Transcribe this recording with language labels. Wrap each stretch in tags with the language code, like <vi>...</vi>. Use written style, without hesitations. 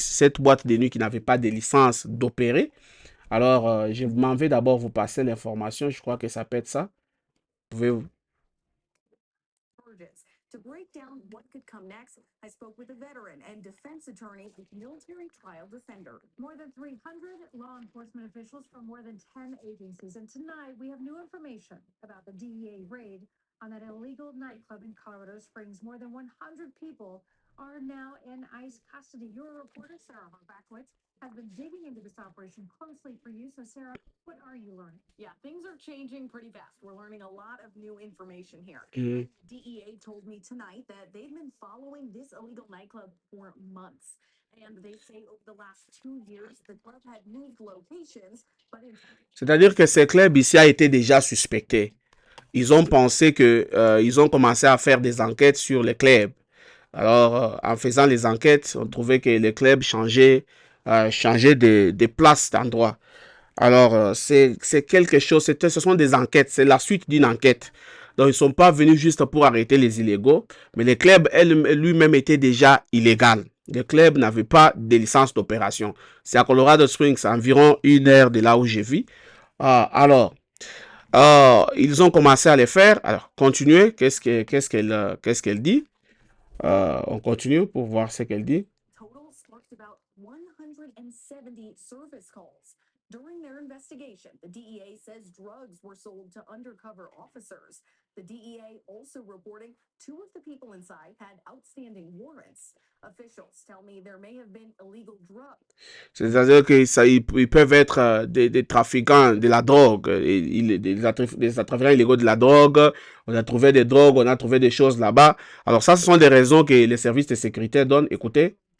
<fr>Cette boîte de nuit qui n'avait pas de licence d'opérer. Alors, je m'en vais d'abord vous passer l'information. Je crois que ça peut être ça. Vous pouvez.</fr> <en>To break down what could come next, I spoke with a veteran and defense attorney with military trial defender. More than 300 law enforcement officials from more than 10 agencies. And tonight we have new information about the DEA raid on that illegal nightclub in Colorado Springs. More than 100 people are now in ICE custody. Your reporter, Sarah Horvakwitz, has been digging into this operation closely for you. So, Sarah, what are you learning? Yeah, things are changing pretty fast. We're learning a lot of new information here. DEA told me tonight that they've been following this illegal nightclub for months. And they say over the last 2 years, the club had moved locations, but in...</en> <fr>C'est-à-dire que ce club ici a été déjà suspecté. Ils ont pensé que ils ont commencé à faire des enquêtes sur les clubs. Alors, en faisant les enquêtes, on trouvait que les clubs changeaient de place, d'endroit. Alors, c'est quelque chose, ce sont des enquêtes, c'est la suite d'une enquête. Donc, ils ne sont pas venus juste pour arrêter les illégaux, mais les clubs lui-même étaient déjà illégaux. Les clubs n'avaient pas de licence d'opération. C'est à Colorado Springs, environ 1 heure de là où je vis. Alors, ils ont commencé à les faire. Alors, continuez. Qu'est-ce qu'elle dit? On continue pour voir ce qu'elle dit.</fr> <en>Total sparked about 170 service calls. During their investigation, the DEA says drugs were sold to undercover officers. The DEA also reporting 2 of the people inside had outstanding warrants. Officials tell me there may have been illegal drugs.</en> <fr>C'est-à-dire qu'ils peuvent être des trafiquants de la drogue, des trafiquants illégaux de la drogue. On a trouvé des drogues, on a trouvé des choses là-bas. Alors ça, ce sont des raisons que les services de sécurité donnent. Écoutez.</fr>